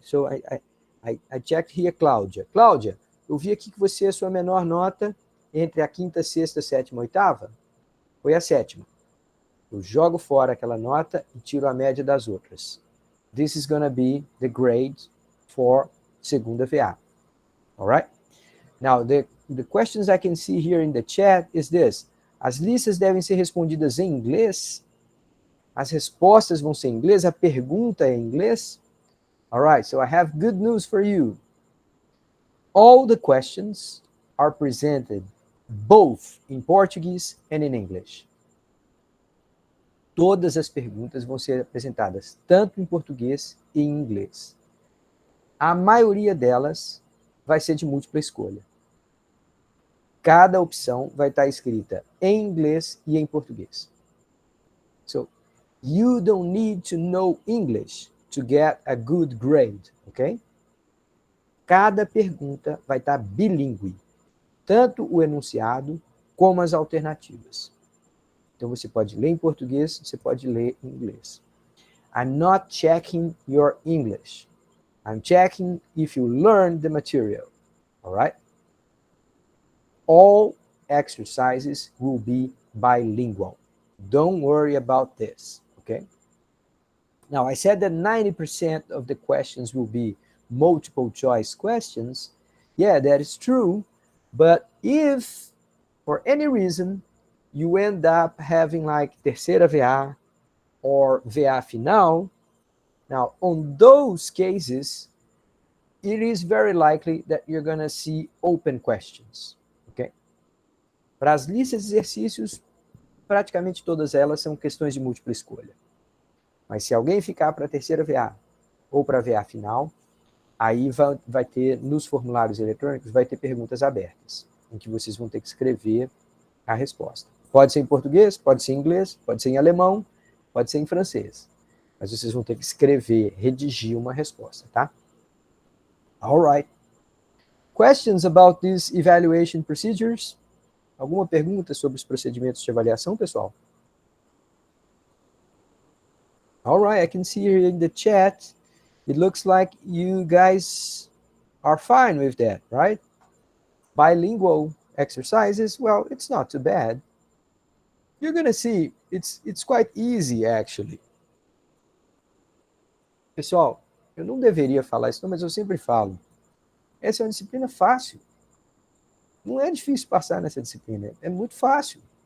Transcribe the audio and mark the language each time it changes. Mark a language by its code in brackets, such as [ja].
[en] So I checked here, Cláudia. [pt] Cláudia, eu vi aqui que você, a sua menor nota entre a quinta, sexta, sétima e oitava foi a 7ª. Eu jogo fora aquela nota e tiro a média das outras. [en] This is going to be the grade for segunda VA. All right? Now, the questions I can see here in the chat is this. [pt] As listas devem ser respondidas em inglês? As respostas vão ser em inglês? A pergunta é em inglês? [en] All right, so I have good news for you. All the questions are presented both in Portuguese and in English. [pt] Todas as perguntas vão ser apresentadas tanto em português e em inglês. A maioria delas vai ser de múltipla escolha. Cada opção vai estar escrita em inglês e em português. [en] So, you don't need to know English to get a good grade, ok? [pt] Cada pergunta vai estar bilíngue, tanto o enunciado como as alternativas. Então, você pode ler em português, você pode ler em inglês. [en] I'm not checking your English. I'm checking if you learn the material. All right? All exercises will be bilingual. Don't worry about this, okay? Now, I said that 90% of the questions will be multiple choice questions. Yeah, that is true. But if, for any reason, you end up having like terceira VA or VA final, now on those cases, it is very likely that you're going to see open questions, ok? [pt] Para as listas de exercícios, praticamente todas elas são questões de múltipla escolha. Mas se alguém ficar para a terceira VA ou para a VA final, aí vai ter, nos formulários eletrônicos, vai ter perguntas abertas, em que vocês vão ter que escrever a resposta. Pode ser em português, pode ser em inglês, pode ser em alemão, pode ser em francês. Mas vocês vão ter que escrever, redigir uma resposta, tá? [en] All right. Questions about these evaluation procedures? [pt] Alguma pergunta sobre os procedimentos de avaliação, pessoal? [en] All right, I can see here in the chat, it looks like you guys are fine with that, right? Bilingual exercises, well, it's not too bad. You're going to see, it's quite easy, actually. [pt] Pessoal, eu não deveria falar isso, mas eu sempre falo. Essa é uma disciplina fácil. Não é difícil passar nessa disciplina, é muito fácil.